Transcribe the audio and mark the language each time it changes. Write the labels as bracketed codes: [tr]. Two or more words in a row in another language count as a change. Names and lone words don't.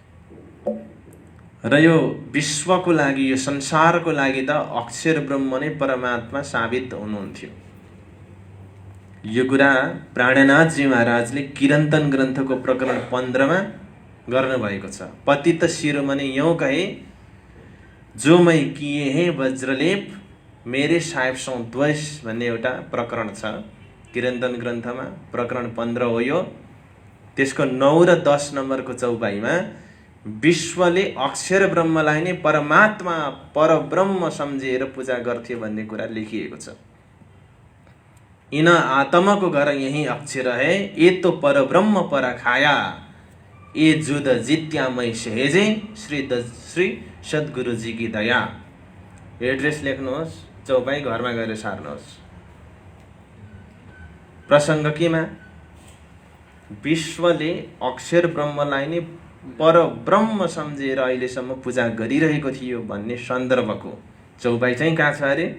[ne] र यो विश्वको लागि, यो संसारको लागि त अक्षर ब्रह्म नै परमात्मा साबित हुनुहुन्थ्यो। यो कुरा प्राणनाथजी महाराजले किरन्तन ग्रन्थको प्रकरण 15 मा गर्नुभएको छ। [hi] पतित शिरोमणि यूं कहे जो मैं किए हैं वज्रलेप मेरे साहेब सौ द्वेष [ne] भन्ने एउटा प्रकरण छ किरन्तन ग्रन्थमा। प्रकरण 15 हो यो। त्यसको 9 र 10 नम्बरको चौपाईमा विश्वले अक्षर ब्रह्मलाई नै परमात्मा परब्रह्म सम्झेर पूजा गर्थ्यो भन्ने कुरा लेखिएको छ। [hi] इन आत्मा को घर यही अक्षर है, ये तो परब्रह्म परखाया, ये जुद जित्या मै सहेजे श्री सद्गुरु जी की दया। [ne] एड्रेस लेख्नुहोस्, चौपाई घरमा गएर सार्नुहोस्। प्रसङ्ग केमा? विश्वले अक्षर ब्रह्मलाई नै परब्रह्म सम्झेर अहिलेसम्म पूजा गरिरहेको थियो भन्ने सन्दर्भको चौपाई चाहिँ कहाँ छ अरे?